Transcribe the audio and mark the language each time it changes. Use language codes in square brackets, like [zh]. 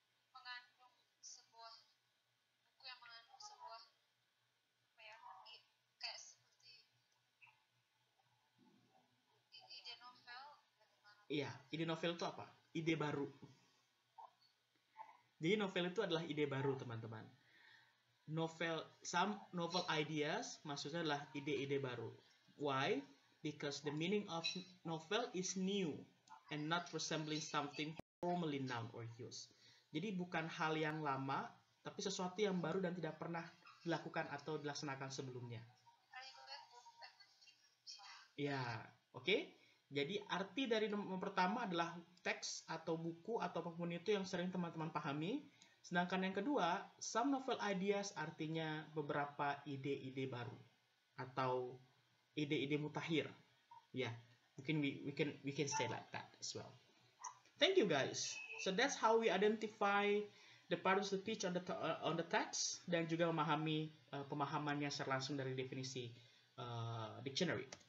[id] Mengandung sebuah buku yang mengandung sebuah apa ya, kayak seperti ide novel bagaimana? Iya, ide novel itu apa? Ide baru. Jadi novel itu adalah ide baru, teman-teman. [en] Some novel ideas [id] maksudnya adalah ide-ide baru. [en] Why? Because the meaning of novel is new and not resembling something formerly known or used. [id] Jadi bukan hal yang lama, tapi sesuatu yang baru dan tidak pernah dilakukan atau dilaksanakan sebelumnya. Ya, oke. Jadi arti dari nomor pertama adalah teks atau buku atau apapun itu yang sering teman-teman pahami. Sedangkan yang kedua, [en] some novel ideas [id] artinya beberapa ide-ide baru atau ide-ide mutakhir. Ya, mungkin [en] we can say like that as well. Thank you guys. So that's how we identify the part of the speech on the text [id] dan juga memahami pemahamannya secara langsung dari definisi dictionary.